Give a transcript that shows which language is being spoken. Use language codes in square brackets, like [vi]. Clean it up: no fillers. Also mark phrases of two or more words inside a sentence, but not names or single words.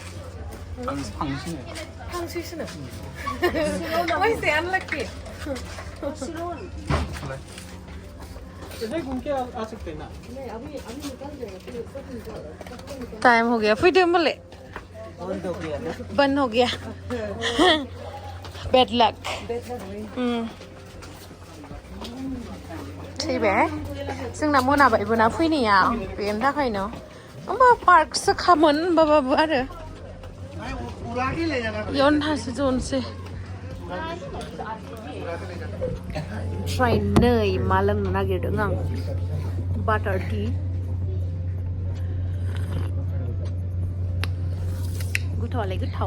[ko] 당신은? 당신은? [en] Why is it unlucky? [hi] टाइम हो गया फिर बोले बंद हो गया [en] bad luck [hi] ठीक है [brx] जोंना मोनाबायबो ना फैनाया बेनि थाखायनो होमबा पार्कसो खामोन होमबाबो आरो इयावनो थांसै जनोसै ओमफ्राय नै मा लोंनो नागिरदों आं बाटार टि गोथावालाय गोथाव